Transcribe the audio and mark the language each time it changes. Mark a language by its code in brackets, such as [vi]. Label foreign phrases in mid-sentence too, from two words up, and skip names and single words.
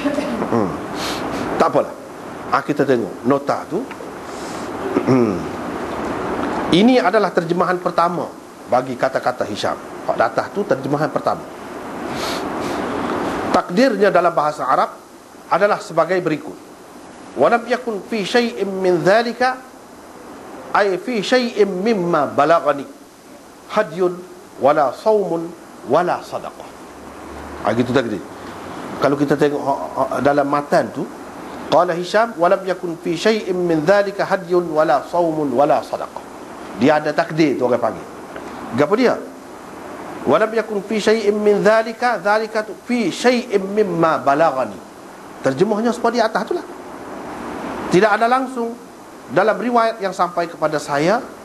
[ms] Tak apalah. Kita tengok nota tu. Ini adalah terjemahan pertama bagi kata-kata Hisham. Pada atas tu terjemahan pertama. Takdirnya dalam bahasa Arab adalah sebagai berikut. [ar] ولم يكن في شيء من ذلك، أي في شيء مما بلغني هدي ولا صوم ولا صدقة. [ms] Gitu takdir. Kalau kita tengok dalam matan tu, [ar] قال هشام ولم يكن في شيء من ذلك هدي ولا صوم ولا صدقة. [ms] Dia ada takdir tu orang panggil. Gapo dia? [ar] ولم يكن في شيء من ذلك، ذلك tu في شيء مما بلغني. [ms] Terjemahnya seperti atas tu lah. Tidak ada langsung dalam riwayat yang sampai kepada saya